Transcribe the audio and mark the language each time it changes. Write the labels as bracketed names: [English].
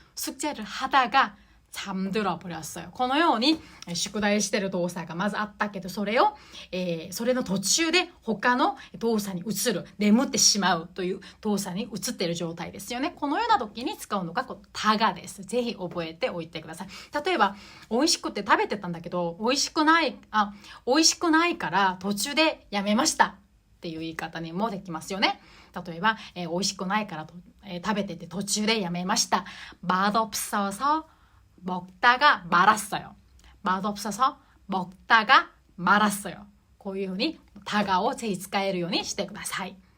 [Korean] 숙제를 하다가 잠들어 버렸어요. [Japanese] このように宿題してる動作がまずあったけど、それの途中で他の動作に移る、眠ってしまうという動作に移っている状態ですよね。このような時に使うのがタガです。ぜひ覚えておいてください。例えば、美味しくて食べてたんだけど、美味しくないから途中でやめましたっていう言い方にもできますよね。例えば、美味しくないから食べてて途中でやめました。 [Korean] 맛없어서 먹다가 말았어요. 맛없어서 먹다가 말았어요. [Japanese] こういうふうにタガをぜひ使えるようにしてください。